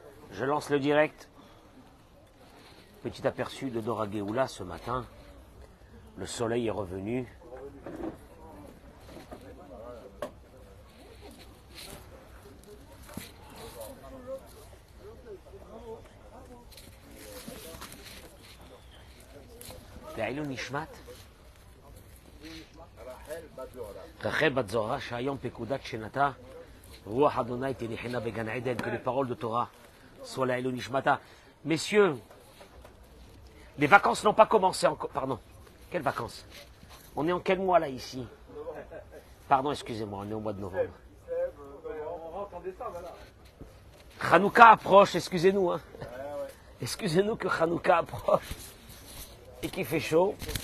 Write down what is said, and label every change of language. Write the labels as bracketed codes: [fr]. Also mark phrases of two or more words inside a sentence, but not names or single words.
[fr] Je lance le direct. Petit aperçu de Dora Géoula ce matin. Le soleil est revenu. [he] לעילוי נשמת רחל בת זוהרה שהיום פקודת שנתה רוח אדוני תניחנה בגן עדן, [fr] que les paroles de Torah soient [he] לעילוי נשמתה. [fr] Messieurs, les vacances n'ont pas commencé encore. Pardon, quelles vacances? On est en quel mois là ici? Pardon, excusez-moi, on est au mois de novembre. On rentre en décembre là. Hanouka approche, excusez-nous. Hein. Excusez-nous que Hanouka approche et qu'il fait chaud.